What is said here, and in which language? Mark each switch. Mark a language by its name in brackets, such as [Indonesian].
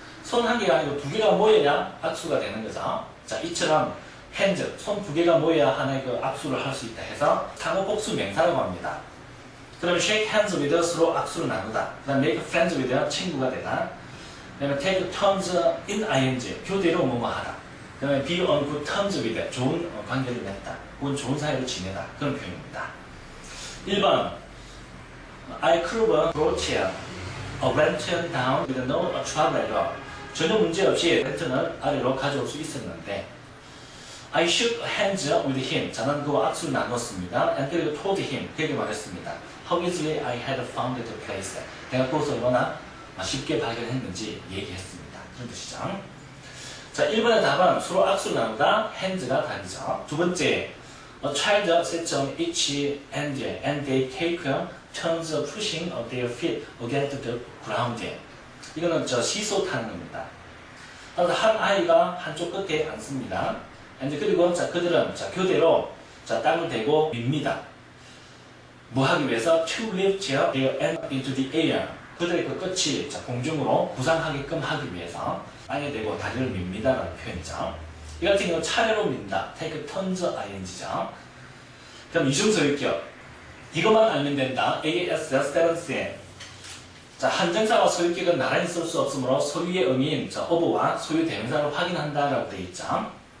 [Korean] 손 한 개가 아니고 두 개가 모여야 악수가 되는 거죠. 자, 이처럼 hands, 손 두 개가 모여야 하나의 그 악수를 할 수 있다 해서 상호 복수 명사라고 합니다. 그러면 [English] shake hands with [Korean] 서로 악수를 나누다. 그 다음 [English] make friends with [Korean] 친구가 되다. 그 다음에 [English] take turns in ing, [Korean] 교대로 뭐뭐 하다. 그 다음에 [English] be on good terms with, [Korean] 좋은 관계를 맺다. 혹은 좋은 사이로 지내다. 그런 표현입니다. [English] 1번 I could brought a lantern down with no trouble at all. [Korean] 전혀 문제 없이 랜턴을 아래로 가져올 수 있었는데 [English] I shook hands with him. [Korean] 저는 그와 악수를 나눴습니다. [English] And [Korean] 그리고 [English] told him. [Korean] 그에게 말했습니다. [English] How easily I had found the place. [Korean] 내가 그것을 얼마나 쉽게 발견했는지 얘기했습니다. 그런 뜻이죠. 자, 1번의 답은 서로 악수를 나누다, hands가 답이죠. 두 번째, [English] a child sits on each end and they take turns pushing their feet against the ground. [Korean] 이거는 시소 타는 겁니다. 따라서 한 아이가 한쪽 끝에 앉습니다. 그리고 자, 그들은 자, 교대로 자, 땅을 대고 밉니다. 뭐 하기 위해서? [English] To lift their end into the air. [Korean] 그들의 그 끝이 자, 공중으로 부상하게끔 하기 위해서 땅에 대고 다리를 밉니다라는 표현이죠. 이 같은 경우 차례로 민다. [English] take turns ing죠. [Korean] 그럼 이중소유격. 이것만 알면 된다. AS, 스테런스에. 자, 한정사와 소유격은 나란히 쓸 수 없으므로 소유의 의미인 of와 소유 대명사를 확인한다라고 되어 있죠.